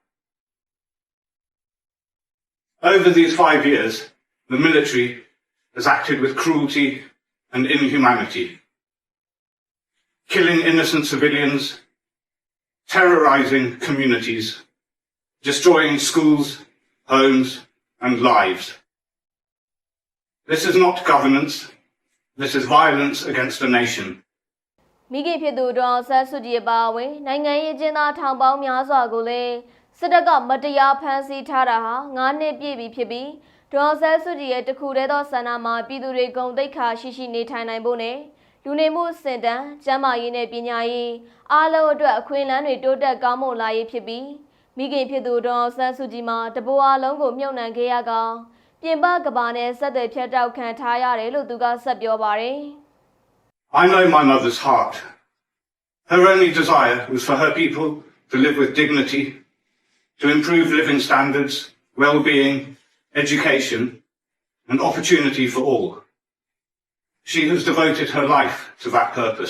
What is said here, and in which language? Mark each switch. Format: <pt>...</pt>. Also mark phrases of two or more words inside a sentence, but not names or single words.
<en>Over these 5 years, the military has acted with cruelty and inhumanity, killing innocent civilians, terrorizing communities, destroying schools, homes, and lives. This is not governance. This is violence against a nation.</en> <my>မိခင်ဖြစ်သူဒေါ်အောင်ဆန်းစုကြည်ပါဝင်နိုင်ငံရေးအကျဉ်းသားထောင်ပေါင်းများစွာကိုလည်းစစ်တပ်ကမတရားဖမ်းဆီးထားတာဟာ9နှစ်ပြည့်ပြီဖြစ်ပြီးဒေါ်အောင်ဆန်းစုကြည်ရဲ့တခုတည်းသောဆန္ဒမှာပြည်သူတွေဂုဏ်သိက္ခာရှိနေထိုင်နိုင်ဖို့နဲ့လူနေမှုစင်တန်းကျန်းမာရေးနဲ့ပညာရေးအားလုံးအတွက်အခွင့်အလမ်းတွေတိုးတက်ကောင်းမွန်လာရေးဖြစ်ပြီးမိခင်ဖြစ်သူဒေါ်အောင်ဆန်းစုကြည်မှာတပိုးအားလုံးကိုမြုပ်နှံခဲ့ရကောင်ပြင်ပကဘာနဲ့ဆက်သွယ်ဖြတ်တောက်ခံထားရတယ်လို့သူကဆက်ပြောပါတယ်။</my> <en>I know my mother's heart. Her only desire was for her people to live with dignity, to improve living standards, well-being, education, and opportunity for all. She has devoted her life to that purpose.</en>